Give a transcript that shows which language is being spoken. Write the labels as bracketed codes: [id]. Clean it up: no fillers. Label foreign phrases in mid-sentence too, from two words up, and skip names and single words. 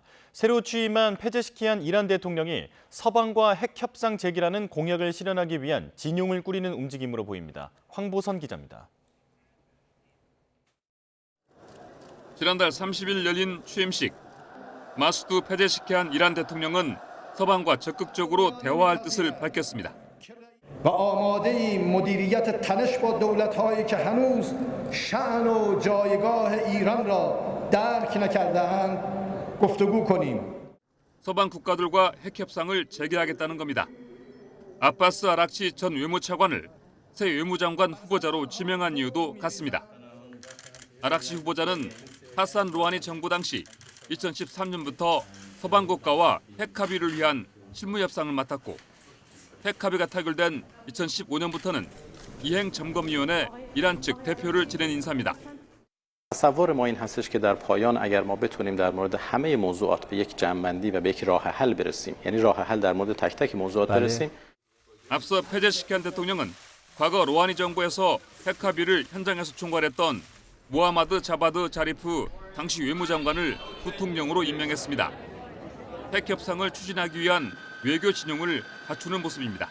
[ko] 새로 취임한 페제시키안 이란 대통령이 서방과 핵 협상 재개라는 공약을 실현하기 위한 진용을 꾸리는 움직임으로 보입니다. 황보선 기자입니다. 지난달 30일 열린 취임식. 마수드 페제시키안 이란 대통령은 서방과 적극적으로 대화할 뜻을 밝혔습니다. [fa] و آماده‌ایم مدیریت تنش با دولت‌هایی که هنوز شأن و جایگاه ایران را درک نکرده‌اند گفتگو کنیم. [ko] 서방 국가들과 핵 협상을 재개하겠다는 겁니다. 아바스 아락치 전 외무차관을 새 외무장관 후보자로 지명한 이유도 같습니다. 아락치 후보자는 하산 루하니 정부 당시 2013년부터 서방 국가와 핵 합의를 위한 실무 협상을 맡았고 핵 합의가 타결된 2015년부터는 이행점검위원회 이란 측 대표를 지낸 인사입니다. [fa] تصور ما این هستش که در پایان اگر ما بتونیم در مورد همه موضوعات به یک جمع‌بندی و به یک راه حل برسیم یعنی راه حل در مورد تک تک موضوعات برسیم. [ko] 앞서 페제시키안 대통령은 과거 로하니 정부에서 핵 합의를 현장에서 총괄했던 모하마드 자바드 자리프 당시 외무장관을 부통령으로 임명했습니다. 핵 협상을 추진하기 위한 외교 진용을 갖추는 모습입니다.